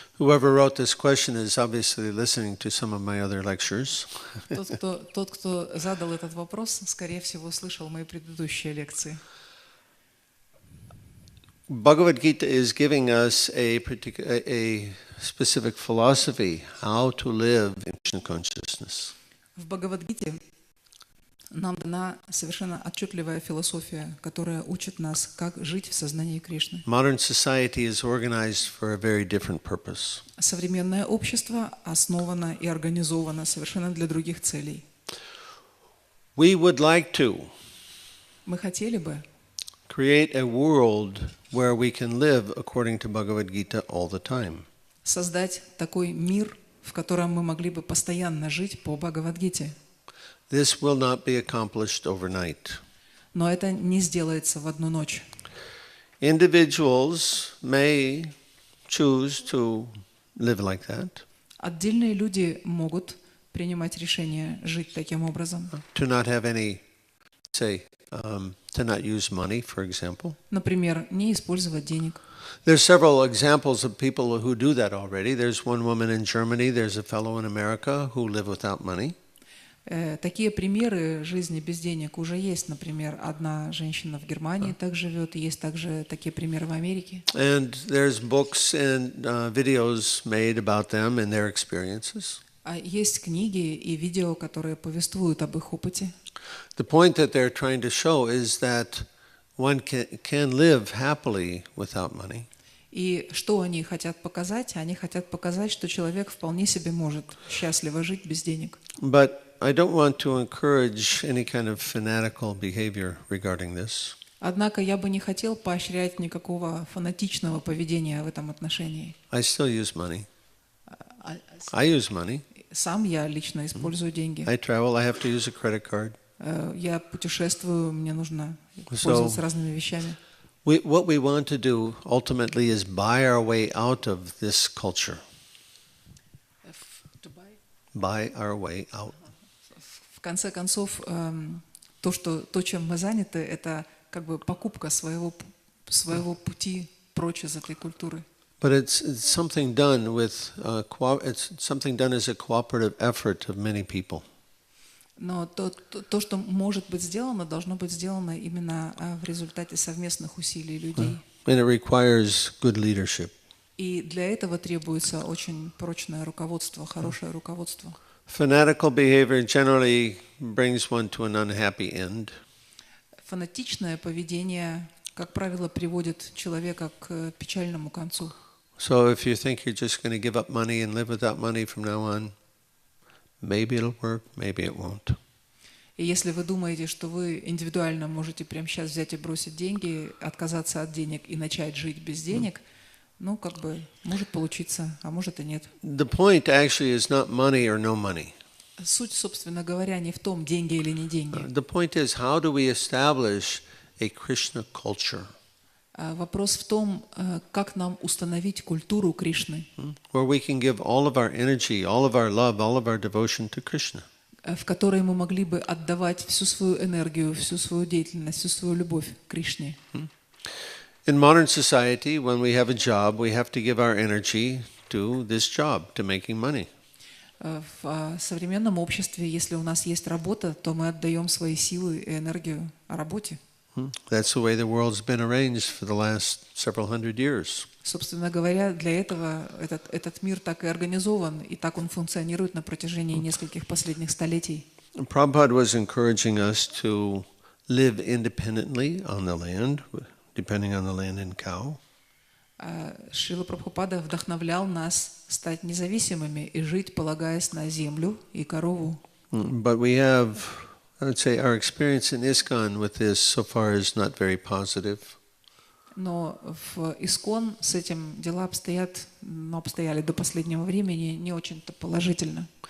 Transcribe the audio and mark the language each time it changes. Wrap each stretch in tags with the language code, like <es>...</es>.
<en>Whoever wrote this question is obviously listening to some of my other lectures.</en> <ru>Тот, кто задал этот вопрос, скорее всего, слышал мои предыдущие лекции.</ru> <en>Bhagavad Gita is giving us a specific philosophy how to live in Krishna consciousness.</en> <ru>В Бхагавад-гите нам дана совершенно отчетливая философия, которая учит нас, как жить в сознании Кришны.</ru> <en>Modern society is organized for a very different purpose.</en> <ru>Современное общество основано и организовано совершенно для других целей.</ru> <en>We would like to</en> <ru>Мы хотели бы</ru> <en>create a world where we can live according to Bhagavad Gita all the time.</en> <ru>Создать такой мир, в котором мы могли бы постоянно жить по Бхагавад-гите.</ru> <en>This will not be accomplished overnight.</en> <ru>Но это не сделается в одну ночь.</ru> <en>Individuals may choose to live like that.</en> <ru>Отдельные люди могут принимать решение жить таким образом.</ru> <en>To not have any, to not use money, for example.</en> <ru>Например, не использовать денег.</ru> <en>There's several examples of people who do that already. There's one woman in Germany, there's a fellow in America who live without money.</en> <ru>Такие примеры жизни без денег уже есть. Например, одна женщина в Германии так живет, есть также такие примеры в Америке.</ru> <en>And there's books and videos made about them and their experiences.</en> <ru>А есть книги и видео, которые повествуют об их опыте.</ru> <en>The point that they're trying to show is that one can live happily without money.</en> <ru>И что они хотят показать? Они хотят показать, что человек вполне себе может счастливо жить без денег.</ru> <en>But I don't want to encourage any kind of fanatical behavior regarding this.</en> <ru>Однако я бы не хотел поощрять никакого фанатичного поведения в этом отношении.</ru> <en>I still use money. I use money.</en> <ru>Сам я лично использую деньги.</ru> <en>I travel, I have to use a credit card.</en> <ru>Я путешествую, мне нужно пользоваться разными вещами.</ru> <en>What we want to do ultimately is buy our way out of this culture. Buy our way out.</en> <ru>В конце концов, то, чем мы заняты, это как бы покупка своего пути прочь из этой культуры.</ru> <en>But it's something done with it's something done as a cooperative effort of many people.</en> <ru>Но то, что может быть сделано, должно быть сделано именно в результате совместных усилий людей.</ru> <en>And it requires good leadership.</en> <ru>И для этого требуется очень прочное руководство, хорошее руководство.</ru> <en>Fanatical behavior generally brings one to an unhappy end.</en> <ru>Фанатичное поведение, как правило, приводит человека к печальному концу.</ru> <en>So if you think you're just going to give up money and live without money from now on, maybe it'll work, maybe it won't.</en> <ru>И если вы думаете, что вы индивидуально можете прямо сейчас взять и бросить деньги, отказаться от денег и начать жить без денег, ну, как бы, может получиться, а может и нет.</ru> <en>The point actually is not money or no money.</en> <ru>Суть, собственно говоря, не в том, деньги или не деньги.</ru> <en>The point is, how do we establish a Krishna culture?</en> <ru>Вопрос в том, как нам установить культуру Кришны,</ru> <en>Where we can give all of our energy, all of our love, all of our devotion to Krishna.</en> <ru>В которой мы могли бы отдавать всю свою энергию, всю свою деятельность, всю свою любовь к Кришне.</ru> <en>In modern society, when we have a job, we have to give our energy to this job, to making money.</en> <ru>В современном обществе, если у нас есть работа, то мы отдаем свои силы и энергию работе.</ru> <en>That's the way the world's been arranged for the last several hundred years.</en> <ru>Собственно говоря, для этого этот мир так и организован, и так он функционирует на протяжении нескольких последних столетий.</ru> <en>Prabhupada was encouraging us to live independently on the land, depending on the land and cow.</en> <ru>Шрила Прабхупада вдохновлял нас стать независимыми и жить, полагаясь на землю и корову.</ru> <en>But we have, I would say, our experience in ISKCON with this so far is not very positive.</en> <ru>Но в ИСККОН с этим дела обстояли до последнего времени не очень-то положительно.</ru>